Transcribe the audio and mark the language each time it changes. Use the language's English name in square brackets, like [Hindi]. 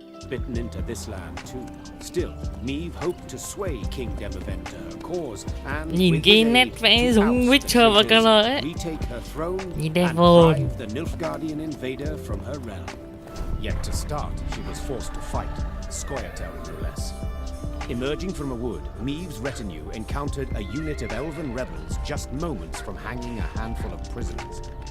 [English] Bitten into this land too. Still, Meve hoped to sway King Demavend to her cause and [Vietnamese] nhìn cái nét vẽ giống Witcher và Color ấy. [English] Retake her throne [Vietnamese] Nhìn [English] and devil. drive the Nilfgaardian invader from her realm. Yet to start, she was forced to fight, Scoia'tael no less. Emerging from a wood, Meave's retinue encountered a unit of elven rebels just moments from hanging a handful of prisoners.